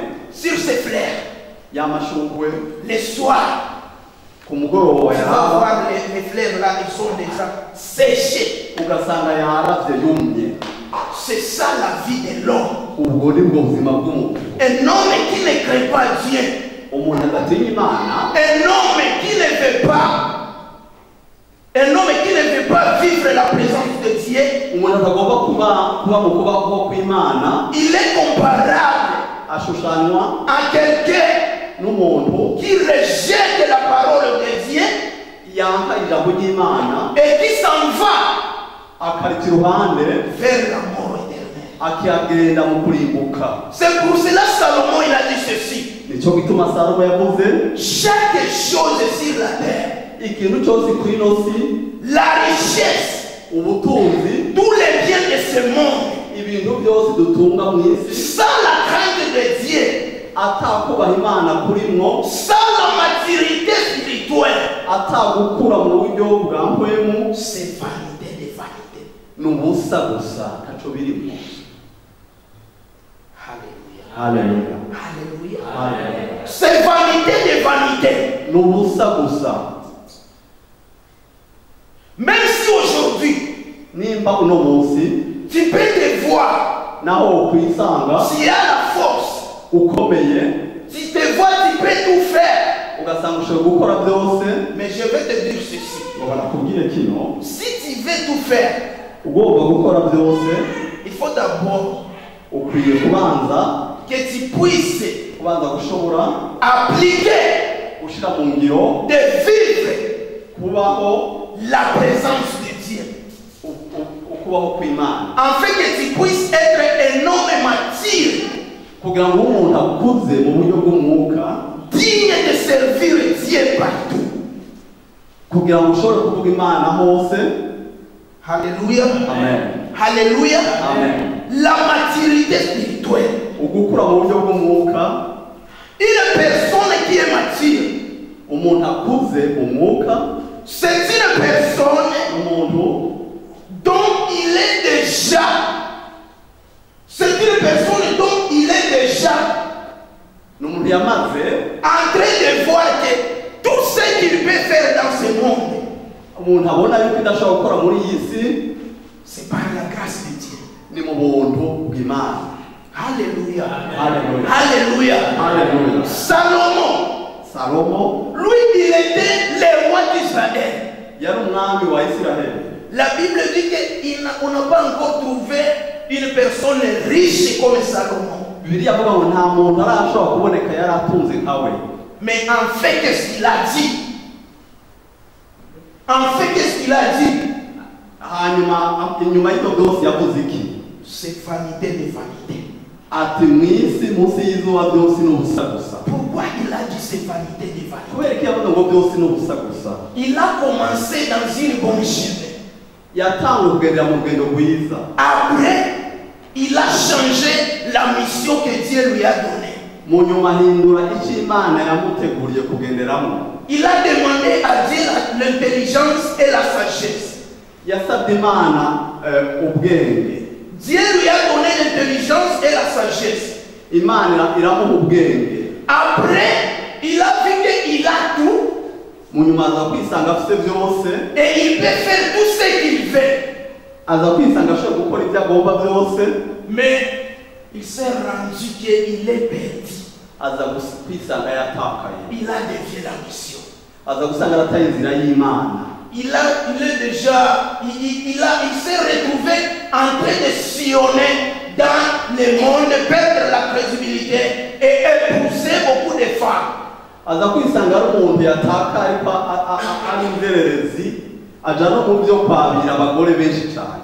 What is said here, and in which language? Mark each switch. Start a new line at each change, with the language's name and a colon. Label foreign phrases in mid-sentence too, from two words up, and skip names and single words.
French: sur ces fleurs,
Rundi: ya mashurwe
French: le soir,
Rundi: ku mugoroba
French: tu vas
Rundi: yaraba,
French: voir les fleurs là, ils sont déjà séchés.
Rundi: ugasanga yaravye yumye.
French: C'est ça la vie de l'homme.
Rundi: Ubwo ni bwo buzima bw'umuntu.
French: Un homme qui ne crée pas Dieu,
Rundi: Umuntu adatinya Imana,
French: un homme qui ne veut pas vivre la présence de Dieu,
Rundi: umuntu atagomba kuba mu kubaho kw'Imana,
French: il est comparable
Rundi: ashushanywa
French: à quelqu'un
Rundi: n'umuntu
French: qui rejette la parole de Dieu
Rundi: yanka ijambo ry'Imana
French: et qui s'en va
Rundi: akarika iruhande
French: vers la mort éternelle.
Rundi: akiyagenda mu kurimbuka.
French: C'est pour cela Salomon il a dit ceci.
Rundi: Nicyo gituma Salomo yavuze
French: Chaque chose sur la terre,
Rundi: ikintu cyose kuri ino si,
French: la richesse,
Rundi: ubutunzi,
French: tous les biens de ce monde,
Rundi: ibintu byose dutunga mu isi,
French: sans la crainte de Dieu,
Rundi: atakubaha Imana kurimwo,
French: sans la maturité spirituelle,
Rundi: atagukura mu buryo bwa mpwemu,
French: c'est vanité de vanité.
Rundi: ni ubusa gusa ntaco birimo.
French: Alléluia.
Rundi: Haleluya.
French: Alléluia.
Rundi: Haleluya.
French: C'est vanité de vanité.
Rundi: Ni ubusa gusa.
French: Même si aujourd'hui,
Rundi: Nimba uno munsi
French: tu peux te voir,
Rundi: naho ukwisanga
French: tu as la force,
Rundi: ukomeye,
French: tu te vois, tu peux tout faire.
Rundi: ugasanga ushoboye gukora byose,
French: Mais je vais te dire ceci.
Rundi: ngo barakubwire kino,
French: Si tu veux tout faire,
Rundi: ugomba gukora byose,
French: il faut d'abord
Rundi: ukwiye kubanza
French: que tu puisses
Rundi: gushobora
French: appliquer,
Rundi: gushira mu ngiro,
French: de vivre
Rundi: kubaho
French: la présence de Dieu.
Rundi: ukubaho kw'Imana,
French: Afin que tu puisses être un homme mature,
Rundi: kugira ngo umuntu akuze mu buryo bw'umwuka,
French: digne de servir Dieu partout.
Rundi: kugira ngo ushobore kuvuga Imana hose.
French: Alléluia.
Rundi: Amen.
French: Alléluia.
Rundi: Amen.
French: La maturité spirituelle.
Rundi: Ugukura mu buryo bw'umwuka,
French: Une personne qui est mature,
Rundi: umuntu akuze mu mwuka,
French: c'est une personne
Rundi: umuntu
French: dont il est déjà, c'est une personne dont il est déjà
Rundi: ni umuntu yamaze
French: en train de voir que tout ce qu'il peut faire dans ce monde,
Rundi: umuntu abona yuko idashobora gukora muri iyi si,
French: c'est par la grâce de Dieu.
Rundi: ni mu buntu bw'Imana.
French: Alléluia. Alléluia. Alléluia. Alléluia. Salomo,
Rundi: Salomo
French: lui, il était le roi d'Israël.
Rundi: yari umwami wa Isiraheli.
French: La Bible dit qu'on n'a pas encore trouvé une personne riche comme Salomon.
Rundi: Bibiliya avuga ngo nta muntu arashobora kuboneka yari atunze nka we.
French: Mais en fait, qu'est-ce qu'il a dit? En fait, qu'est-ce qu'il a dit?
Rundi: Inyuma y'ibyo byose yavuze iki?
French: C'est vanité de vanité.
Rundi: Ati mu isi munsi y'izuba byose ni ubusa gusa.
French: Pourquoi il a dit c'est vanité de vanité?
Rundi: Kubera ko yavuze ngo byose ni ubusa gusa.
French: Il a commencé dans une bonne chemin.
Rundi: Yatangiye kugendera mu rugendo rwiza.
French: Après, il a changé la mission que Dieu lui a donnée.
Rundi: Mu nyuma ahindura icyo Imana yamuteguriye kugenderamo.
French: Il a demandé à Dieu l'intelligence et la sagesse.
Rundi: Yasabye Imana ubwenge.
French: Dieu lui a donné l'intelligence et la sagesse.
Rundi: Imana iramuha ubwenge.
French: Après, il a vu qu'il a tout.
Rundi: Mu nyuma aza kwisanga afite byose.
French: Et il peut faire tout ce qu'il veut.
Rundi: Aza kwisanga ashobora gukora ibyo agomba byose.
French: Mais il s'est rendu qu'il est perdu.
Rundi: Aza kwisanga yatakaye.
French: Il a dévié la mission.
Rundi: Aza gusanga arataye inzira y'Imana.
French: Il s'est retrouvé en train de sillonner dans le monde, perdre la crédibilité et épouser beaucoup de femmes.
Rundi: Aza kwisanga ari umuntu yataka ariko ari inzererezi, aja no mu byo kwabira abagore benshi cyane.